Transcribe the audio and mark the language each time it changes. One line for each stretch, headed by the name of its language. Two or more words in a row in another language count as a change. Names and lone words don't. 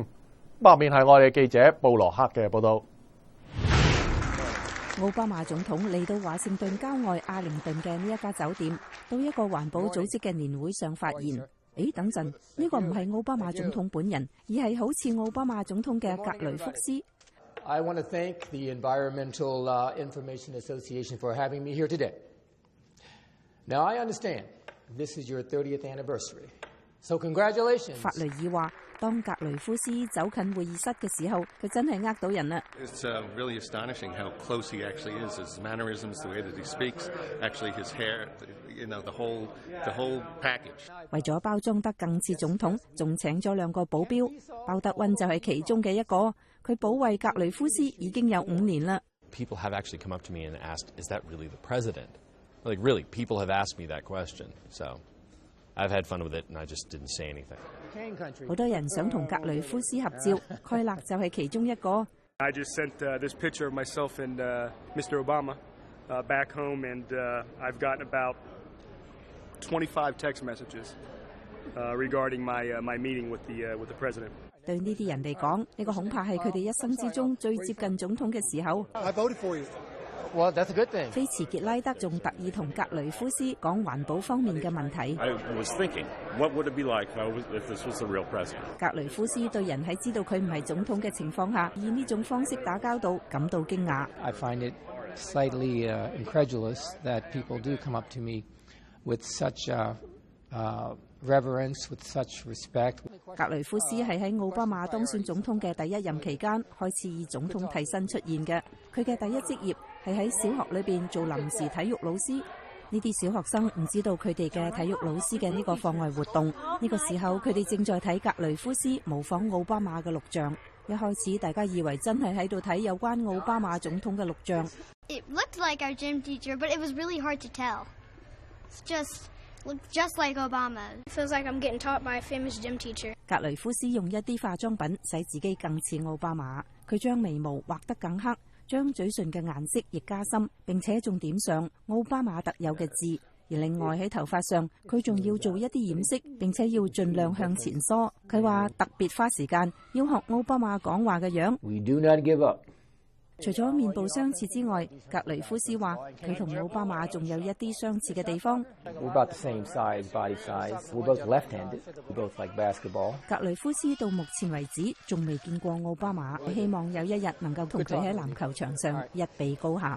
Cantonese: 下面係我哋記者布羅克嘅報道。奧巴馬總統嚟到華盛頓郊外阿靈頓嘅呢一家酒店，到一個環保組織嘅年會上發言。等陣，呢個唔係奧巴馬總統本人，而係好似奧巴馬總統嘅格雷福斯。
English: I want to thank the Environmental Information Association for having me here today. Now I understand this is your 30th anniversary, so congratulations.
Cantonese: 法雷爾話：當格雷夫斯走近會議室嘅時候，佢真係呃到人啦。
English: It's really astonishing how close he actually is. His mannerisms, the way that he speaks, actually his hair, the whole package.
Cantonese: 為咗包裝得更似總統，仲請咗2個保鏢，鮑德溫就係其中嘅一個。佢保衛格雷夫斯已經有5年啦。
English: People have actually come up to me and asked, "Is that really the president?" Like really, people have asked me that question. So I've had fun with it, and I just didn't say anything.
Cantonese: 好多人想同格雷夫斯合照，蓋勒就係其中一個。
English: I just sent this picture of myself and Mr. Obama back home, and I've gotten about 25 text messages regarding my meeting with the president.
Cantonese: 對呢啲人嚟講，呢個恐怕係佢哋一生之中最接近總統嘅時候。
English: I voted for you. Well, that's a good thing.
Cantonese: 菲茨傑拉德仲特意同格雷夫斯講環保方面嘅問題。
English: I was thinking, what would it be like if this was the real president?
Cantonese: 格雷夫斯對人喺知道佢唔係總統嘅情況下，以呢種方式打交道感到驚訝。
English: I find it slightly incredulous that people do come up to me with such reverence, with such respect.
Cantonese: 格雷夫斯係喺奧巴馬當選總統嘅第1任期間開始以總統替身出現嘅。佢嘅第一職業係喺小學裏邊做臨時體育老師。呢啲小學生唔知道佢哋嘅體育老師嘅呢個課外活動。呢個時候佢哋正在睇格雷夫斯模仿奧巴馬嘅錄像。一開始大家以為真係喺度睇有關奧巴馬總統嘅錄像。
English: It looked like our gym teacher, but it was really hard to tell. It's looked just like Obama. It feels like I'm getting taught by a famous gym teacher.
Cantonese: 格雷夫斯用一啲化妝品使自己更似奧巴馬。佢將眉毛畫得更黑，將嘴唇嘅顏色亦加深，並且仲點上奧巴馬特有嘅字。而另外喺頭髮上，佢仲要做一啲染色，並且要盡量向前梳。佢話特別花時間要學奧巴馬講話嘅樣。
English: We do not give up.
Cantonese: 除咗面部相似之外，格雷夫斯話佢同奧巴馬仲有一啲相似嘅地方。
English: We're about the same size, body size. We're both left-handed. We both like basketball.
Cantonese: 格雷夫斯到目前為止仲未見過奧巴馬，希望有一日能夠同佢喺籃球場上一比高下。